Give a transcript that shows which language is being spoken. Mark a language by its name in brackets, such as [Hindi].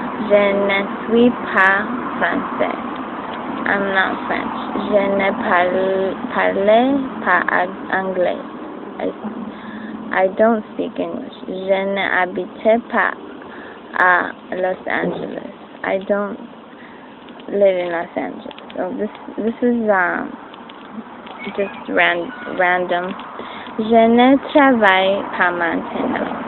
[French] Je ne suis pas français. [English] I'm not French. [French] Je ne parlais pas anglais. [English] I don't speak English. [French] Je ne habitais pas à Los Angeles. [English] I don't live in Los Angeles. So this is just random. [French] Je ne travaille pas maintenant.